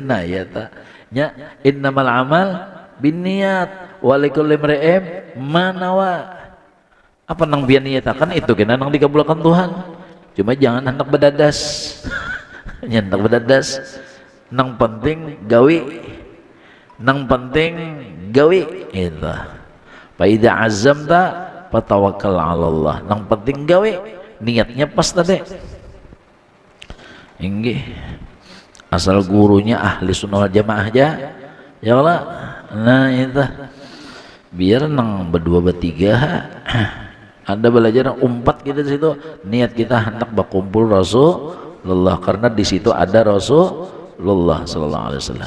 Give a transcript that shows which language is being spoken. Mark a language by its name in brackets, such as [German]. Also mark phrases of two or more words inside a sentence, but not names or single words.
[Banjar] Nah ya tak nya [Arabic] إنما الأعمال بالنيات ولكل امرئ ما نوى. [Banjar] Apa nang biar niatakan itu kena nang dikabulkan Tuhan. Cuma jangan hendak bedadas. Nyentak bedadas. Nang penting gawi. Nang penting gawi itu. [Arabic] فإذا عزمت فتوكل على الله. [Banjar] Nang penting gawi. Niatnya pas tadi. Inggih. Asal gurunya [Arabic] أهل السنة والجماعة [Banjar] aja. [Arabic] يا الله. [Banjar] Nah itu biar nang berdua bertiga ada belajar umpat kita di situ, niat kita hendak berkumpul Rasulullah karena di situ ada Rasulullah [Arabic] صلى الله عليه وسلم.